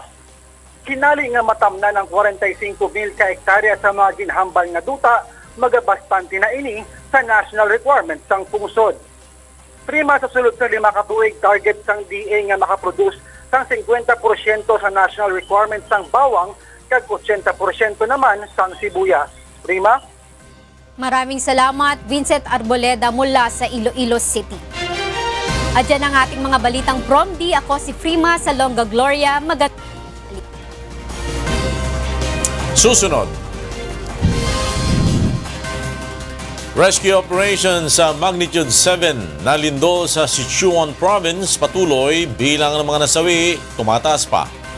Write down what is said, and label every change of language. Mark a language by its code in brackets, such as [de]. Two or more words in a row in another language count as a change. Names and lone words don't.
[hil] Kinali nga matamnan ang 45,000 ka hektare sa mga ginhambal nga duta, magabastante na ini sa [en] national requirements [hil] sang pungsod. Prima, sa sulod sa 5 katuig, target sang DA nga makaproduce sang 50% sa [en] national requirements [hil] sang bawang kag 80% naman sang sibuyas. Prima? [tl] Maraming salamat, Vincent Arboleda mula sa Iloilo City. At yan ang ating mga balitang from D. Ako si Prima sa Longga Gloria. Susunod. Rescue operation sa magnitude 7 na lindol sa Sichuan Province patuloy, bilang ng mga nasawi tumataas pa.